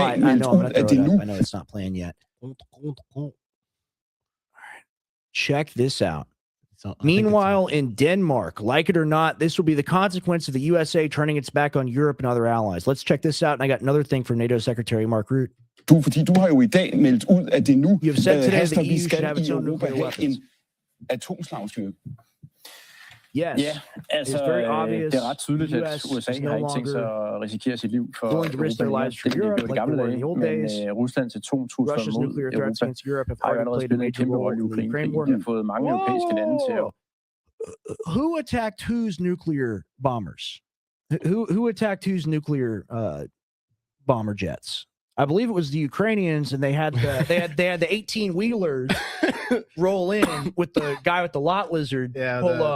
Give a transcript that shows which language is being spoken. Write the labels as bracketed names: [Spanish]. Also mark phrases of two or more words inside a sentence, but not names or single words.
[English] I know I'm going to throw it up. I know it's not playing yet. All right. Check this out. Meanwhile, in Denmark, like it or not, this will be the consequence of the USA turning its back on Europe and other allies. Let's check this out. And I got another thing from NATO Secretary Mark Rutte. [Danish] Fordi du har jo I dag meldt ud, at det nu haster, vi skal i Europa have en atomslagstyrke. Yes. Ja, altså det er ret tydeligt, at USA har ikke tænkt sig at risikere sit liv for Europa. Det blev de gamle dage, men Ruslands atomtrusler mod Europa har jo allerede spillet en kæmpe rolle i Ukraine. De har fået mange europæiske lande til at... [English] Who attacked whose nuclear bombers? Who attacked whose nuclear bomber jets? I believe it was the Ukrainians, and they had the 18-wheelers roll in with the guy with the lot lizard pull up.